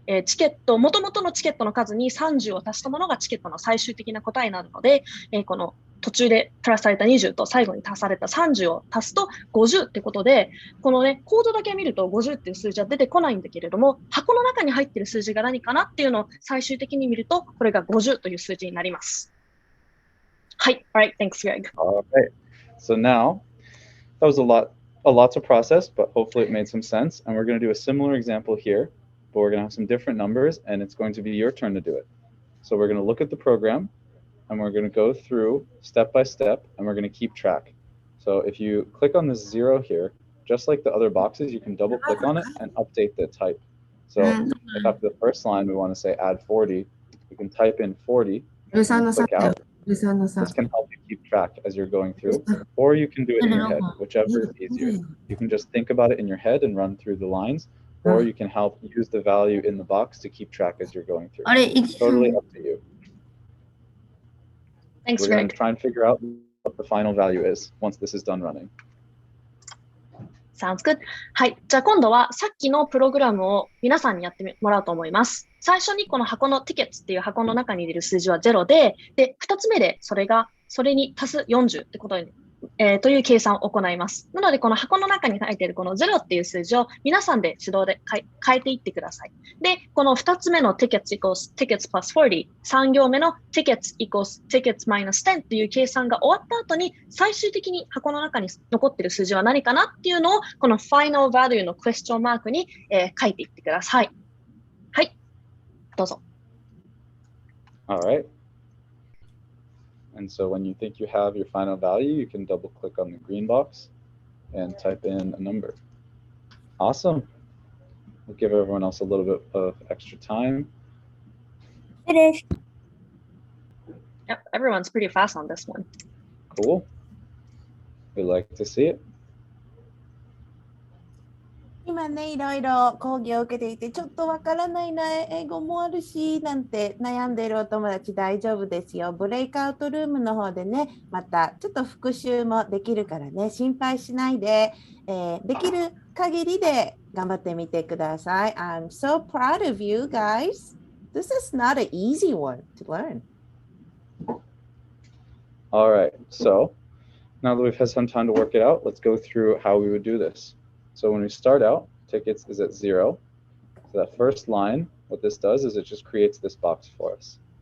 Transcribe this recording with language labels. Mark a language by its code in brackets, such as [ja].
[ja] チケット、元々のチケットの数に30を足したものがチケットの最終的な答えになるので、この途中でプラスされた20と最後に足された30を足すと50ってことで、このね、コードだけ見ると50っていう数字は出てこないんだけれども、箱の中に入っている数字が何かなっていうのを最終的に見ると、これが50という数字になります。 [en] はい。Alright, thanks, Greg. Alright. So now, that was a lot to process, but hopefully it made some sense. And we're going to do a similar example here, but we're going to have some different numbers, and it's going to be your turn to do it. So we're going to look at the program, and we're going to go through step by step, and we're going to keep track. So if you click on this 0 here, just like the other boxes, you can double click on it and update the type. So if after the first line we want to say add 40, you can type in 40 and click out. This can help you keep track as you're going through, or you can do it in your head, whichever is easier. You can just think about it in your head and run through the lines, or you can help use the value in the box to keep track as you're going through. Totally up to you. Thanks, We're going to try and figure out what the final value is once this is done running. Sounds good. はい。 [ja] じゃあ今度はさっきのプログラムを皆さんにやってもらおうと思います。最初にこの箱の tickets っていう箱の中に入れる数字は0で、2つ目でそれに足す40ってことに、という計算を行います。なのでこの箱の中に書いているこの0っていう数字を皆さんで手動で変えていってください。で、この2つ目の [en] tickets equals tickets plus 40、 [ja] 3行目の [en] tickets equals tickets minus 10 [ja] っていう計算が終わった後に最終的に箱の中に残っている数字は何かなっていうのをこの final value のクエスチョンマークに、書いていってください。はい。どうぞ。 [en] All right. And so when you think you have your final value, you can double click on the green box and type in a number. Awesome. We'll give everyone else a little bit of extra time. Finished. Yep, everyone's pretty fast on this one. Cool. We like to see it. [ja] 今ね、いろいろ講義を受けていて、ちょっとわからないな、英語もあるし、なんて悩んでいるお友達大丈夫ですよ。ブレイクアウトルームの方でね、またちょっと復習もできるからね、心配しないで、できる限りで頑張ってみてください。 [en] I'm so proud of you guys. This is not an easy one to learn. All right, so now that we've had some time to work it out, let's go through how we would do this. So when we start out, tickets is at 0. So that first line, what this does is it just creates this box for us.